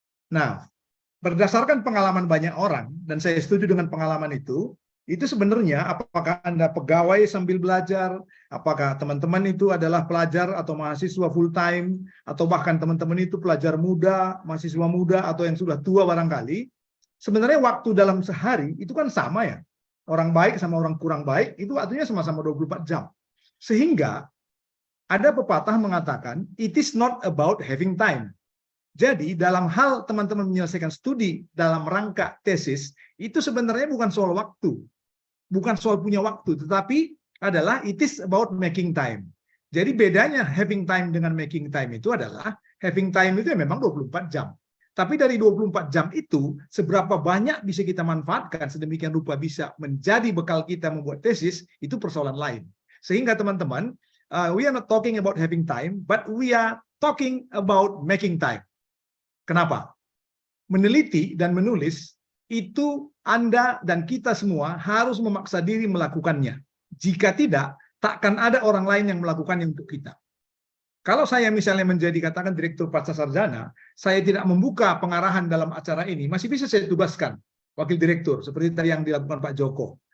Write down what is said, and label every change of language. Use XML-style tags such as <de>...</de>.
<id>Nah, berdasarkan pengalaman banyak orang, dan saya setuju dengan pengalaman itu sebenarnya apakah Anda pegawai sambil belajar, apakah teman-teman itu adalah pelajar atau mahasiswa full time, atau bahkan teman-teman itu pelajar muda, mahasiswa muda, atau yang sudah tua barangkali, sebenarnya waktu dalam sehari itu kan sama ya. Orang baik sama orang kurang baik itu artinya sama-sama 24 jam. Sehingga ada pepatah mengatakan,</id> <en>it is not about having time.</en> <id>Jadi dalam hal teman-teman menyelesaikan studi dalam rangka tesis, itu sebenarnya bukan soal waktu. Bukan soal punya waktu, tetapi adalah</id> <en>it is about making time.</en> <id>Jadi bedanya having time dengan making time itu adalah, having time itu ya memang 24 jam. Tapi dari 24 jam itu, seberapa banyak bisa kita manfaatkan sedemikian rupa bisa menjadi bekal kita membuat tesis, itu persoalan lain. Sehingga teman-teman,</id> <en>we are not talking about having time, but we are talking about making time.</en> <id>Kenapa? Meneliti dan menulis, itu Anda dan kita semua harus memaksa diri melakukannya. Jika tidak, takkan ada orang lain yang melakukannya untuk kita. Kalau saya misalnya menjadi katakan direktur pascasarjana, saya tidak membuka pengarahan dalam acara ini, masih bisa saya tugaskan wakil direktur, seperti tadi yang dilakukan Pak Joko.</id>